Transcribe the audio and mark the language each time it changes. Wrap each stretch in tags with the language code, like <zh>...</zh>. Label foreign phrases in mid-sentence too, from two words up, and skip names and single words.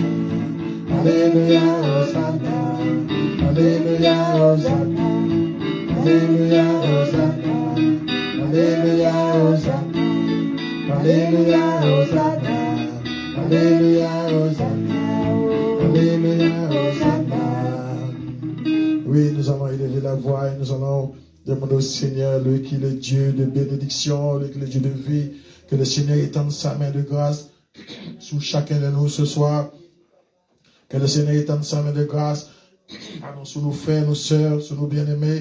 <fr>Alléluia. Hosanna. Alléluia. Hosanna. Alléluia. Hosanna. Alléluia. Hosanna. Alléluia. Hosanna. Alléluia. Hosanna. Alléluia. Hosanna. Oui, nous allons élever la voix et nous allons demander au Seigneur, lui qui est le Dieu de bénédiction, lui qui est le Dieu de vie, que le Seigneur étende sa main de grâce sur chacun de nous ce soir. Que le Seigneur étende sa main de grâce sur nos frères, nos sœurs, sur nos bien-aimés.</fr>